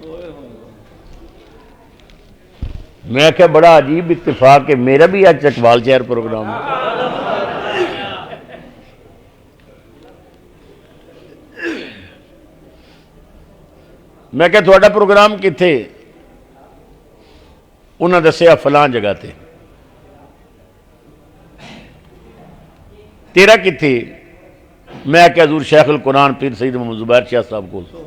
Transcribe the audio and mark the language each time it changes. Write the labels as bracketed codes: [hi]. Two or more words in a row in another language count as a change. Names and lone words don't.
[ur] میں کہ بڑا عجیب اتفاق ہے، میرا بھی آج چکوال شہر پروگرام ہے۔ [pa] میں کہ تھوڑا پروگرام کتھے؟ انہاں دسیا فلاں جگہ تے۔ تیرا کتھے؟ [ur] میں کہ حضور شیخ القرآن پیر سید محمد زبیر شاہ صاحب کو۔